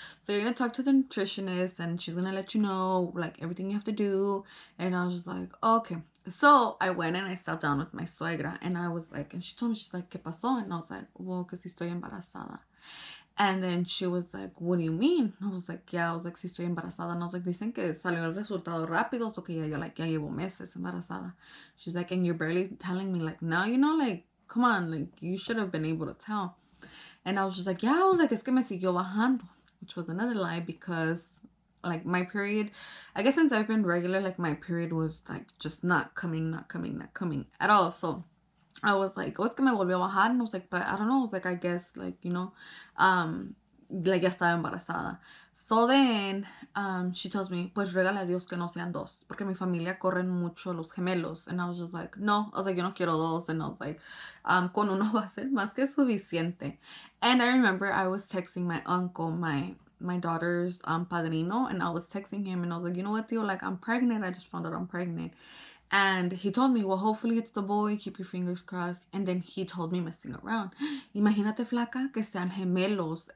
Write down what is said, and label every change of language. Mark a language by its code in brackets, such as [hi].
[en] So you're gonna talk to the nutritionist and she's gonna let you know like everything you have to do. And I was just like, okay. So I went and I sat down with my suegra, and I was like, and she told me, she's like, [es] ¿Qué pasó? [en] And I was like, well, [es] que si estoy embarazada. [en] And then she was like, what do you mean? I was like, yeah. I was like, [es] sí estoy embarazada. [en] And I was like, [es] dicen que salió el resultado rápido, so que ya llevo meses embarazada. [en] She's like, and you're barely telling me like now, like, come on, like, you should have been able to tell. And I was just like, yeah. I was like, [es] es que me siguió bajando, [en] which was another lie, because like my period, I guess since I've been regular, like my period was like just not coming at all. So I was like, oh, [es] es que me volvió a bajar. [en] And I was like, but I don't know. I was like, I guess, like, like, [es] ya estaba embarazada. [en] So then, she tells me, [es] pues regale a Dios que no sean dos, porque mi familia corren mucho los gemelos. [en] And I was just like, no. I was like, [es] yo no quiero dos. [en] And I was like, [es] con uno va a ser más que suficiente. [en] And I remember I was texting my uncle, my daughter's padrino, and I was texting him, and I was like, you know what, tío, like, I'm pregnant. I just found out I'm pregnant. And he told me, well, hopefully it's the boy. Keep your fingers crossed. And then he told me, messing around, [es] imagínate, flaca, que sean gemelos.